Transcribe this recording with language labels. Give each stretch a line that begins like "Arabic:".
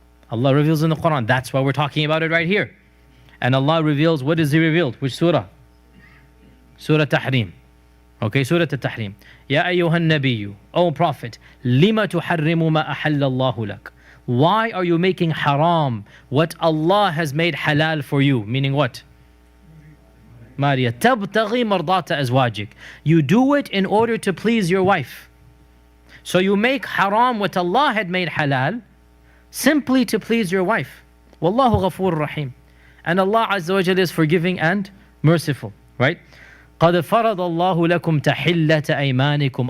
English: Allah reveals in the Quran. That's why we're talking about it right here. And Allah reveals, what is He revealed? Which surah? Surah Tahrim. Okay, Surah At-Tahrim.
Arabic: Ya ayyuhan nabiyyu,
English: O Prophet,
Arabic: lima tuharrimu ma ahallallahu lak.
English: Why are you making haram what Allah has made halal for you? Meaning what?
Arabic: Maria, تبتغي مرضات أزواجك.
English: You do it in order to please your wife. So you make haram what Allah had made halal simply to please your wife.
Arabic: Wallahu ghafur rahim.
English: And Allah Azza wa Jalla is forgiving and merciful, right?
Arabic: قَدْ فَرَضَ اللَّهُ لَكُمْ تَحِلَّةَ أَيْمَانِكُمْ.